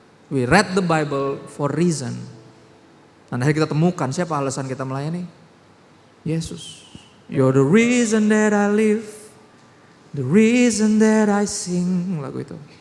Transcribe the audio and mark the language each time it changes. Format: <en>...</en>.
<en>We read the Bible for reason.</en> <id>Dan akhirnya kita temukan siapa alasan kita melayani? Yesus.</id> <en>You're the reason that I live, the reason that I sing,</en> <id>lagu itu.</id>